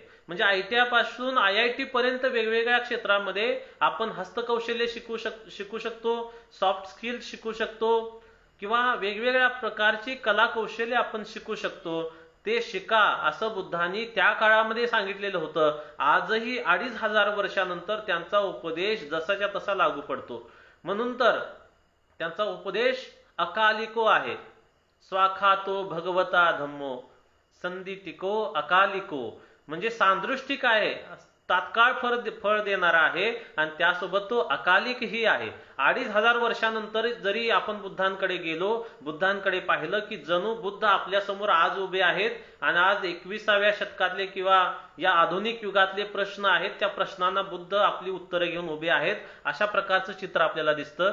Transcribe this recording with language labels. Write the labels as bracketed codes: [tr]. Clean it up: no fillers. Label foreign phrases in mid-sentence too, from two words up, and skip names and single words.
[mr] म्हणजे ITI पासून IIT पर्यंत वेगवेगळ्या क्षेत्रामध्ये आपण हस्तकौशल्य शिकू शकतो, [en] soft skill [mr] शिकू शकतो, किंवा वेगवेगळ्या प्रकारची कला कौशल्य आपण शिकू शकतो. ते शिका असं बुद्धांनी त्या काळामध्ये सांगितलेलं होतं. आजही 2500 वर्षानंतर त्यांचा उपदेश जसाच्या तसा लागू पडतो. म्हणून तर त्यांचा उपदेश अकालिको आहे. [pi] स्वाखातो भगवता धम्मो संदिटिको अकालिको, [mr] म्हणजे सांदृष्टिक आहे, तात्काळ फळ देणारा आहे, आणि त्यासोबत तो अकालिकही आहे. 2500 वर्षानंतर जरी आपण बुद्धांकडे गेलो, बुद्धांकडे पाहिलं की जणू बुद्ध आपल्या समोर आज उभे आहेत, आणि आज 21व्या शतकातले किंवा या आधुनिक युगातले प्रश्न आहेत, त्या प्रश्नांना बुद्ध आपली उत्तरे घेऊन उभे आहेत, अशा प्रकारचं चित्र आपल्याला दिसतं.